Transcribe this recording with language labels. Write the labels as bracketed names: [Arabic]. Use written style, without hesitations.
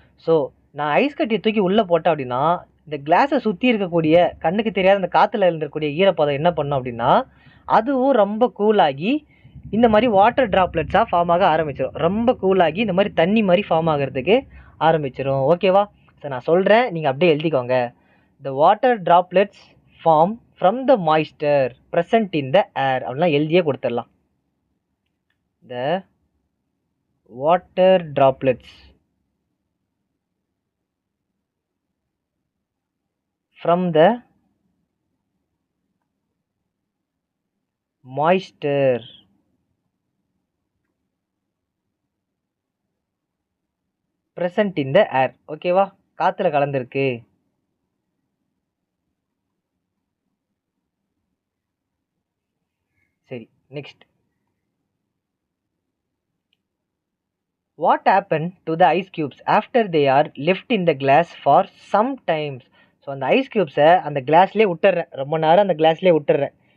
[Tamil] So நான் ice கட்டியை தூக்கி உள்ளே போட்டேன் அப்படின்னா இந்த கிளாஸை சுற்றி இருக்கக்கூடிய கண்ணுக்கு தெரியாத அந்த காற்றுல இருந்திருக்கக்கூடிய ஈரப்பதம் என்ன பண்ணும் அப்படின்னா அதுவும் ரொம்ப கூலாகி இந்த மாதிரி வாட்டர் ட்ராப்லெட்ஸாக ஃபார்ம் ஆக ஆரம்பிச்சிடும். ரொம்ப கூலாகி இந்த மாதிரி தண்ணி மாதிரி ஃபார்ம் ஆகிறதுக்கு ஆரம்பிச்சிடும். ஓகேவா? ஸோ நான் சொல்கிறேன், நீங்கள் அப்படியே எழுதிக்கோங்க. [English] the water droplets form from the moisture present in the air [Tamil] அப்படிலாம் எழுதியே கொடுத்துடலாம். [English] த water droplets from the moisture present in the air. [Tamil] ஓகேவா, காத்துல கலந்துருக்கு. சரி, next. [English] What happened to the ice cubes after they are left in the glass for some times? [Tamil] So அந்த ice க்யூப்ஸை அந்த கிளாஸ்லேயே விட்டுறேன், ரொம்ப நேரம் அந்த கிளாஸ்லேயே விட்டுறேன்.